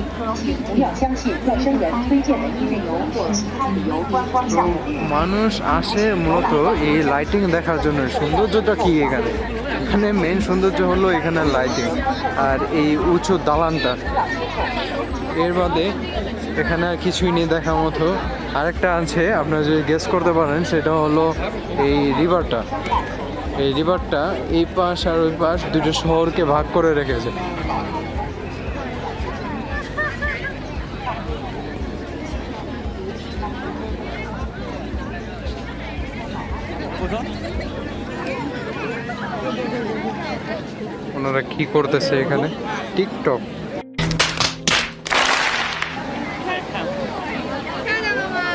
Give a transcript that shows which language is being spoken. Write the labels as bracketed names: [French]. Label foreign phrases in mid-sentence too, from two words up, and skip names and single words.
[Chinese] 请不要相信陌生人推荐的音乐游或其他旅游观光项目。 [Bangla] মানুষ আসে মূলত এই লাইটিং দেখার জন্য। সৌন্দর্যটা কি এখানে, এখানে মেন সৌন্দর্য হলো এখানে লাইটিং আর এই উঁচু দালানটা। এর বাদে এখানে আর কিছুই নেই দেখার মতো। আরেকটা আছে, আপনারা যদি গেস করতে পারেন, সেটা হলো এই রিভারটা। এই রিভারটা এই পাশ আর ওই পাশ দুটো শহরকে ভাগ করে রেখেছে। ওনারা কি করতেছে এখানে? টিকটক। [Chinese] 看见了吗？